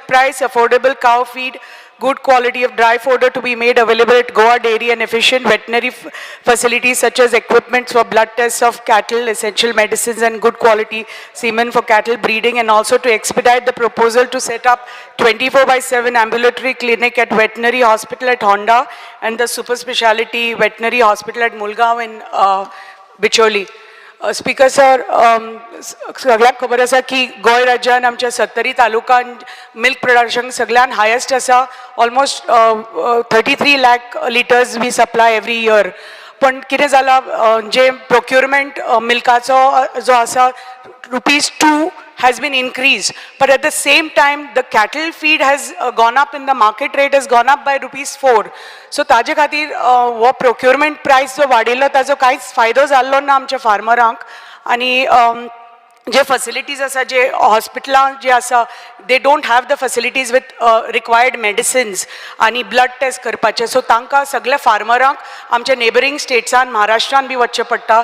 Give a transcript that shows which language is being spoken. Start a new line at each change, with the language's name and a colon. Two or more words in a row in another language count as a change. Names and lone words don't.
English: price, affordable cow feed, good quality of dry fodder to be made available at Goa Dairy and efficient veterinary facilities such as equipments for blood tests of cattle, essential medicines and good quality semen for cattle breeding, and also to expedite the proposal to set up 24/7 ambulatory clinic at veterinary hospital at Honda and the super speciality veterinary hospital at Mulgaon in Bicholi. Speaker sir
Konkani: सगळ्यांक खबर आसा की गोंय राज्यान आमच्या सत्तरी तालुकान
English: milk production
Konkani: सगळ्यान हायेस्ट आसा.
English: almost 33 लाख litres we supply every year.
Konkani: पण कितें जालां जे प्रोक्युरमेंट मिल्काचो जो आसा
English: ₹2 has been increased, but at the same time the cattle feed has gone up in the market rate has gone up by ₹4.
Konkani: So ताजे खातीर वो procurement price जो वाडिल्लो ताजो कांयच फायदो जाल्लो ना आमच्या फार्मरांक. आनी जे फॅसिलिटीज आसा जे हॉस्पिटलां जे आसा
English: they don't have the facilities with required medicines
Konkani: आनी
English: blood test
Konkani: करपाचे. सो तांकां सगळ्या फार्मरांक आमच्या नेबरींग स्टेट्सान महाराष्ट्रान बी वचचें पडटा.